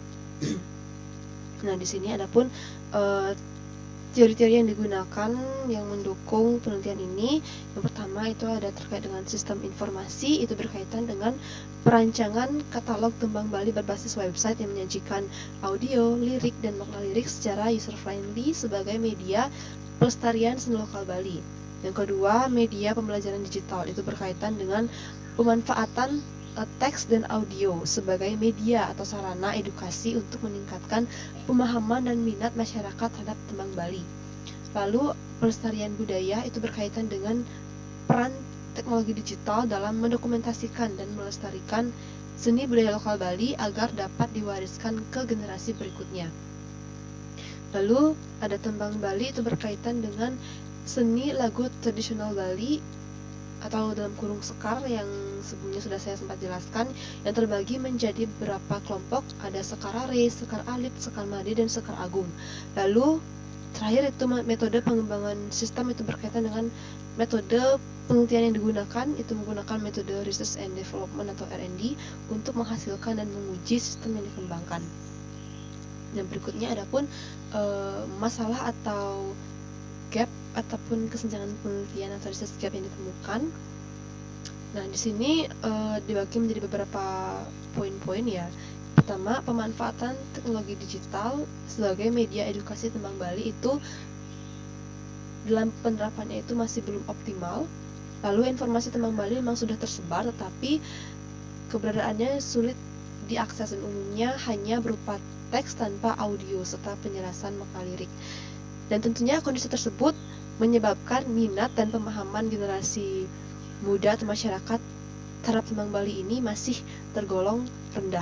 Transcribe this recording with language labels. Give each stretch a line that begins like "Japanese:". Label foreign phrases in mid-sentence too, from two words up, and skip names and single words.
Indonesian: Nah, di sini adapun teori-teori yang digunakan yang mendukung penelitian ini, yang pertama itu ada terkait dengan sistem informasi, itu berkaitan dengan perancangan katalog tembang Bali berbasis website yang menyajikan audio, lirik, dan makna lirik secara user-friendly sebagai media pelestarian seni lokal Bali. Yang kedua, media pembelajaran digital, itu berkaitan dengan pemanfaatan teks dan audio sebagai media atau sarana edukasi untuk meningkatkan pemahaman dan minat masyarakat terhadap tembang Bali. Lalu pelestarian budaya itu berkaitan dengan peran teknologi digital dalam mendokumentasikan dan melestarikan seni budaya lokal Bali agar dapat diwariskan ke generasi berikutnya. Lalu ada tembang Bali itu berkaitan dengan seni lagu tradisional Bali atau dalam kurung sekar yang sebelumnya sudah saya sempat jelaskan, yang terbagi menjadi beberapa kelompok, ada sekar are, sekar alit, sekar made, dan sekar agung. Lalu terakhir itu metode pengembangan sistem itu berkaitan dengan metode penelitian yang digunakan, itu menggunakan metode
English: research and development
Indonesian: atau R&D untuk menghasilkan dan menguji sistem yang dikembangkan. Dan berikutnya adapun masalah atau gap ataupun kesenjangan penelitian atau
English: research gap
Indonesian: yang ditemukan. Nah, di sini dibagi menjadi beberapa poin-poin ya. Pertama, pemanfaatan teknologi digital sebagai media edukasi tembang Bali itu dalam penerapannya itu masih belum optimal. Lalu informasi tembang Bali memang sudah tersebar, tetapi keberadaannya sulit diakses dan umumnya hanya berupa teks tanpa audio serta penjelasan makna lirik. Dan tentunya kondisi tersebut menyebabkan minat dan pemahaman generasi muda atau masyarakat terhadap tembang Bali ini masih tergolong rendah.